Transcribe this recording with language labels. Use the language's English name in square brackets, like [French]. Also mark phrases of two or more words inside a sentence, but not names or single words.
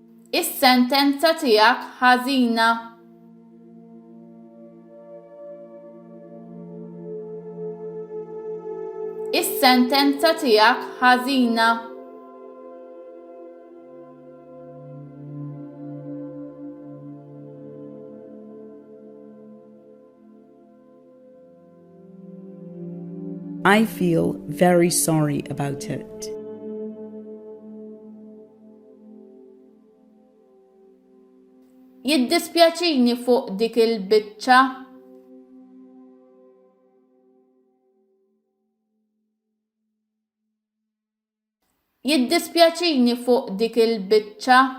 [Maltese] Is-sentenza tiegħek ħażina. Is-sentenza tiegħek ħażina. [English] I feel very sorry about it. [Maltese] Jiddispjaċini fuq dik il-biċċa. Jiddispjaċini fuq dik il-biċċa.